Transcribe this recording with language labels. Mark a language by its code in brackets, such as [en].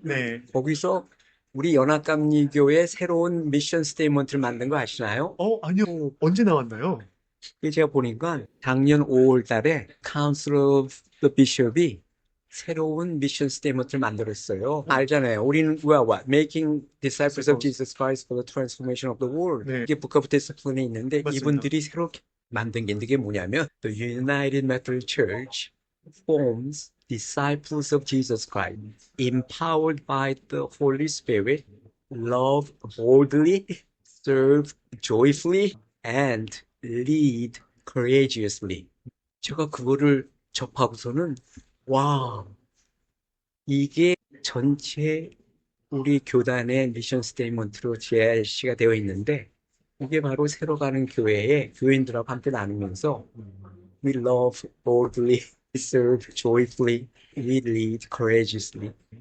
[ko] 네. 거기서 우리 연합감리교회 새로운 미션 스테이트먼트를 만든 거 아시나요? 아니요. 언제 나왔나요? 그게 제가 보니까 작년 5월 달에 카운슬 오브 더 비숍이 새로운 미션 스테이트먼트를 만들었어요. 알잖아요. 우리는 [en] we are what? Making disciples of Jesus Christ for the transformation of the world. [ko] 이게 Book of Discipline에 있는데 맞습니다. 이분들이 새롭게 만든 게 있는데 그게 뭐냐면 [en] The United Methodist Church forms disciples of Jesus Christ empowered by the Holy Spirit, love boldly, serve joyfully, and lead courageously. [ko] 제가 그거를 접하고서는 와, 이게 전체 우리 교단의 미션 스테이트먼트로 JRC가 되어 있는데 이게 바로 새로 가는 교회의 교인들하고 함께 나누면서 [en] We love boldly, we serve joyfully, we lead courageously.